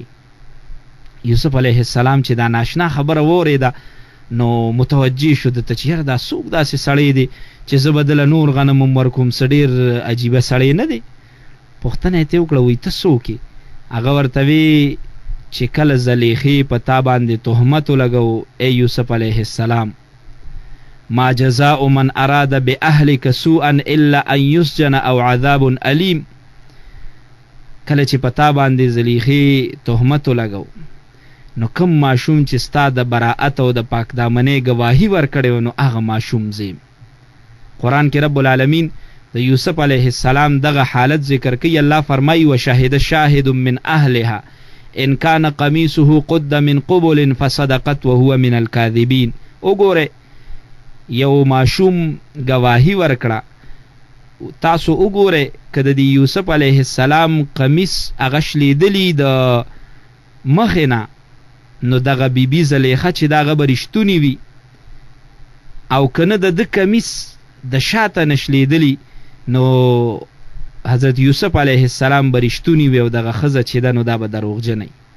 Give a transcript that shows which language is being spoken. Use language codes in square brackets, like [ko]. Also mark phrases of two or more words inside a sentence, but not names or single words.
[ps] یوسف [ar] علیه السلام [ps] چې دا ناشنا خبره واورېده نو متوجه شو ده ته چې یاره دا څوک داسې سړی دی چې زه به دله نور غنم هم ورکوم، څه ډېر عجیبه سړی نه دی. پوښتنه یې ترې وکړه وایي ته څوک یې؟ هغه ورته وی چې کله زلیخې په تا باندې تهمت ولګو ای یوسف [ar] علیه السلام، ما جزاء من اراد باهلك سوءا الا ان يسجن او عذاب الیم. [ps] کله چې په تا باندې زلیخې تهمت ولګو نو کم ماشوم چې ستا د براعت او د پاک دامنۍ گواهی ورکړی نو هغه ماشوم زیم. قرآن کې [ar] رب العالمین [ps] د یوسف [ar] علیه السلام [ps] دغه حالت ذکر کوي. الله فرمایي [ar] وشهد شاهد من اهلها ان کان قمیصه قد من قبل فصدقت وهو من الكاذبین. [ps] وګوره یو ماشوم گواهی ورکړه، تاسو وګوره که د یوسف [ar] علیه السلام [ps] قمیص هغه شلیدلی د مخې نه نو دغه بیبي زلیخه چې دغه به رښتونې وي، او که نه د ده کمیس د شاته نشلیدلی نو حضرت یوسف [ar] علیه السلام [ps] به رښتونې وي او دغه ښځه چې ده نو دا به دروغجنه.